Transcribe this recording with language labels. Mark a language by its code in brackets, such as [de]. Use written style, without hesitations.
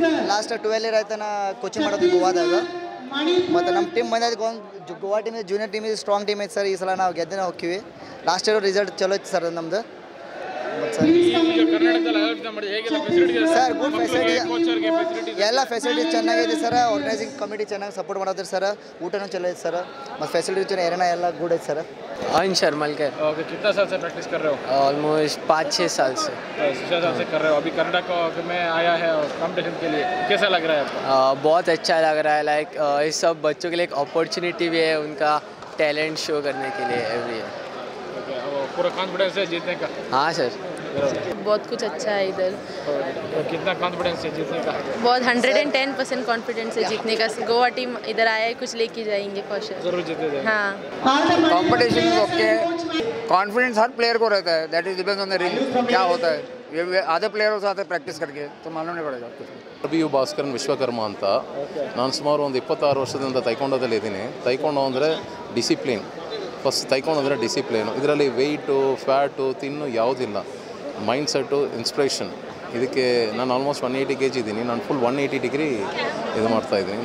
[kn] Last 12 year ಆಯ್ತು ನಾ coaching ಮಾಡೋದು ಗೋವಾದಾಗ. ಮತ್ತು ನಮ್ಮ ಟೀಮ್ ಬಂದೈತೆ Goa team junior team strong team ಐತೆ ಸರ್. ಈ ಸಲ ನಾವು ಗೆದ್ದಿನ ಹೋಗ್ತೀವಿ. ಲಾಸ್ಟ್ ಇಯರ್ ರಿಸಲ್ಟ್ ಚಲೋ ಐತೆ ಸರ್ ನಮ್ಮದು. ಮತ್ತು ಸರ್ ಕರ್ನಾಟಕದಲ್ಲಿ ಆಯೋಜನೆ ಮಾಡಿದೆ, ಹೇಗೆಲ್ಲ ಫೆಸಿಲಿಟಿ ಇದೆ ಸರ್ ಗುಡ್ ಫೆಸಿಲಿಟಿ, ಕೋಚರ್ಗೆ ಫೆಸಿಲಿಟಿ ಎಲ್ಲ ಫೆಸಿಲಿಟೀಸ್ ಚೆನ್ನಾಗಿದೆ ಸರ್. ಆರ್ಗನೈಸಿಂಗ್ ಕಮಿಟಿ ಚೆನ್ನಾಗಿ ಸಪೋರ್ಟ್ ಮಾಡೋದ್ರಿ ಸರ್. ಊಟನೂ ಚಲೋ ಐತೆ ಸರ್, ಮತ್ತು ಫೆಸಿಲಿಟಿ ಚೆನ್ನಾಗಿ ಏನೇನ ಎಲ್ಲ ಗುಡ್ ಐತೆ ಸರ್. [hi] अंश शर्मलकर। ओके, कितना साल से प्रैक्टिस कर रहे हो? ऑलमोस्ट 5-6 साल से। 6 साल से कर रहे हो। अभी कर्नाटक में आया है कंपटीशन के लिए, कैसा लग रहा है आपको? बहुत अच्छा लग रहा है। लाइक इस सब बच्चों के लिए एक अपॉर्चुनिटी भी है उनका टैलेंट शो करने के लिए एवरी ईयर। पूरा कॉन्फिडेंस है जीतने का? हाँ सर, बहुत कुछ अच्छा है इधर। तो कितना कॉन्फिडेंस है जीतने का? बहुत 110% कॉन्फिडेंस है जीतने का। गोवा टीम इधर आया है, कुछ लेके जाएंगे फॉर श्योर। जरूर जीतेंगे। हाँ, कंपटीशन ओके, कॉन्फिडेंस हर प्लेयर को रहता है, [en] that is depends on the ring [hi] क्या होता है। ये आधे प्लेयर्स आते हैं प्रैक्टिस करके तो मालूम नहीं पड़ेगा कुछ। [kn] RBU ಭಾಸ್ಕರನ್ ವಿಶ್ವಕರ್ಮ ಅಂತ. ನಾನು ಸುಮಾರು ಒಂದು 26 ವರ್ಷದಿಂದ ತೈಕೊಂಡೋದಲ್ಲಿ ಇದ್ದೀನಿ. ತೈಕೊಂಡು ಅಂದರೆ ಡಿಸಿಪ್ಲಿನ್, ಫಸ್ಟ್ ತೈಕೊಂಡು ಅಂದರೆ ಡಿಸಿಪ್ಲಿನು. ಇದರಲ್ಲಿ ವೆಯ್ಟು ಫ್ಯಾಟು ತಿನ್ನು ಯಾವುದಿಲ್ಲ, ಮೈಂಡ್ಸೆಟ್ಟು ಇನ್ಸ್ಪಿರೇಷನ್. ಇದಕ್ಕೆ ನಾನು ಆಲ್ಮೋಸ್ಟ್ 180 kg ಇದ್ದೀನಿ. ನಾನು ಫುಲ್ 180 ಡಿಗ್ರಿ ಇದು ಮಾಡ್ತಾಯಿದ್ದೀನಿ.